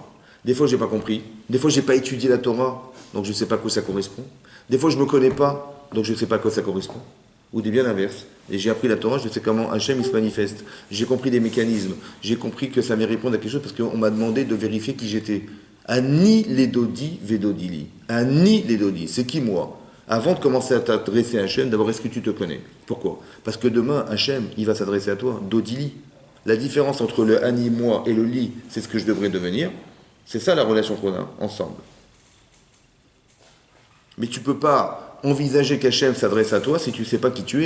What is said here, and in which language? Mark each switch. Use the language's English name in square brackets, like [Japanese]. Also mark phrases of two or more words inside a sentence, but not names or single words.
[French] Des fois, je n'ai pas compris. Des fois, je n'ai pas étudié la Torah, donc je ne sais pas à quoi ça correspond. Des fois, je ne me connais pas, donc je ne sais pas à quoi ça correspond. Ou des bien l'inverse. Et j'ai appris la Torah, je sais comment Hachem il se manifeste. J'ai compris des mécanismes. J'ai compris que ça m'est répondre à quelque chose parce qu'on m'a demandé de vérifier qui j'étais. [Hebrew] אני לדודי ודודי לי. אני לדודי. [French] C'est qui moi? Avant de commencer à t'adresser à Hachem, d'abord, est-ce que tu te connais? Pourquoi? Parce que demain, Hachem, il va s'adresser à toi. Dodili. La différence entre le Ani, moi, et le lit, c'est ce que je devrais devenir. C'est ça la relation qu'on a ensemble. Mais tu ne peux pas envisager qu'Hachem s'adresse à toi si tu ne sais pas qui tu es.